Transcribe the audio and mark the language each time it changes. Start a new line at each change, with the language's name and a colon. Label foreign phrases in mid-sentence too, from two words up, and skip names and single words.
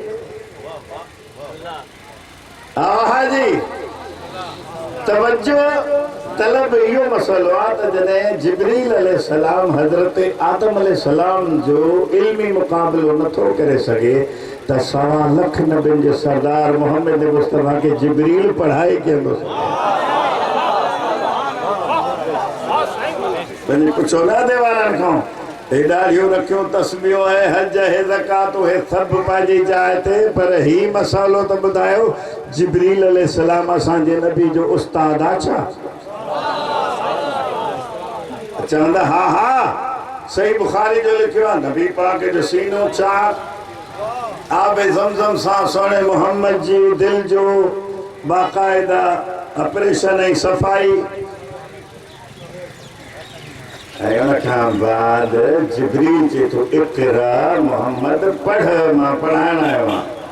Sindhi: हा जी, तवज्जो तलब इहो मसलो आहे त जॾहिं जिब्रील अलैहिस्सलाम हज़रत आदम अलैहिस्सलाम जो इल्मी मुक़ाबिलो नथो करे सघे त 1.25 लख नबियुनि जे सरदार मोहम्मद मुस्तफ़ा के जिब्रील पढ़ाई कंदो। पुछो ना दे वारनि खां, हे ॾाढ़ियूं रखियो, तस्बीहो है, हज है, ज़कात है, सभु पंहिंजी जाइ ते, पर ही मसालो त ॿुधायो जिब्रील अलैहिस्सलाम असांजे नबी जो उस्ताद आहे छा? चवंदा हा हा, सही बुखारी जो लिखियो आहे नबी पाक जो सीनो चार आबे ज़मज़म सां सोने मोहम्मद जी दिल जो बाकायदा ऑपरेशन ऐं सफ़ाई ऐं उन खां बाद जिब्रील जे तो इक़रा मोहम्मद पढ़ मां पढ़ाइण आयो आहियां